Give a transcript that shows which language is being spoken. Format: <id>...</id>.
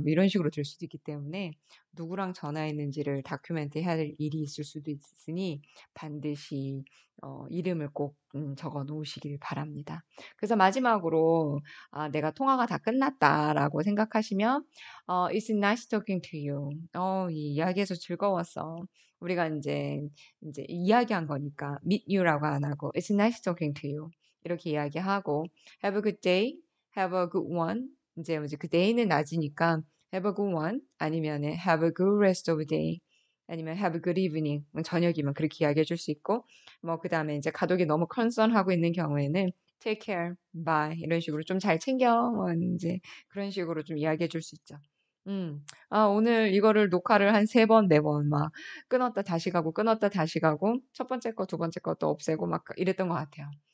<ko>뭐 이런 식으로 될 수도 있기 때문에 누구랑 전화했는지를 다큐멘트 해야 될 일이 있을 수도 있으니 반드시 이름을 꼭 적어 놓으시길 바랍니다. 그래서 마지막으로 내가 통화가 다 끝났다라고 생각하시면</ko> <en>It's nice talking to you.</en> <ko>이 이야기에서 즐거웠어. 우리가 이제 이야기한 거니까 meet you라고 안 하고</ko> <en>It's nice talking to you.</en> <ko>이렇게 이야기하고</ko> <en>Have a good day. Have a good one.</en> <ko>이제 그 day는 낮이니까</ko> <en>Have a good one.</en> <ko>아니면</ko> <en>Have a good rest of the day. 아니면 Have a good evening.</en> <ko>저녁이면 그렇게 이야기해 줄 수 있고 뭐 그다음에 이제 가족이 너무 컨선하고 있는 경우에는</ko> <en>take care, bye</en> <ko>이런 식으로 좀 잘 챙겨 뭐 이제 그런 식으로 좀 이야기해 줄 수 있죠. 오늘 이거를 녹화를 한 3번, 4번 막 끊었다 다시 가고 끊었다 다시 가고 첫 번째 거, 두 번째 것도 없애고 막 이랬던 것 같아요.</ko>